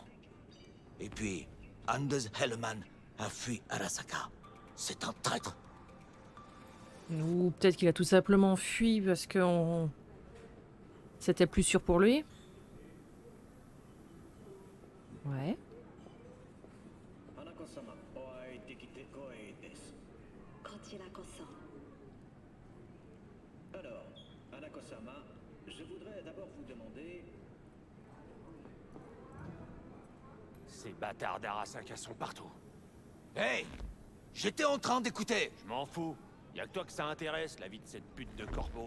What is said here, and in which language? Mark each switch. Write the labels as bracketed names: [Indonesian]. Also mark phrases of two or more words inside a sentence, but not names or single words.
[French] Et puis, Anders Hellman a fui Arasaka. C'est un traître. Ou peut-être qu'il a tout simplement fui parce que c'était plus sûr pour lui. Ouais. [Japanese] 花子様、お会いできて光栄です。こちらこそ。 [French] Alors, Hanako-sama, je voudrais d'abord vous demander... Ces bâtards d'Arasaka sont partout. Hey! J'étais en train d'écouter. Je m'en fous. Y'a que toi que ça intéresse, la vie de cette pute de corpo.